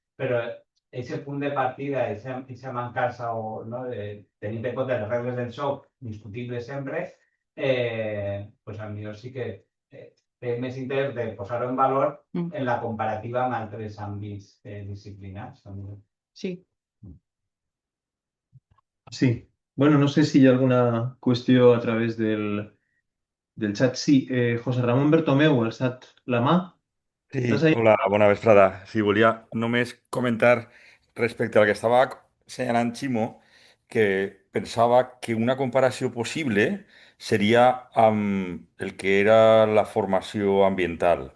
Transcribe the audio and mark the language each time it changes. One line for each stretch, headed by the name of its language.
Catalan: Però aquest punt de partida, aquesta mancança o no, tenint en compte les regles del joc discutibles sempre, pues a millor sí que té més interès de posar-ho en valor en la comparativa amb altres àmbits disciplinars. Sí. Sí.
Spanish: Bueno, no sé si hay alguna cuestión a través del chat. Sí, José Ramón Bertomeu, el SAT La mà.
Catalan: Sí,
Spanish: ¿Estás ahí?
Catalan: hola, bona vesprada. Sí, volia només comentar respecte al que estava assenyalant Ximo, que pensava que una comparació possible seria amb el que era la formació ambiental.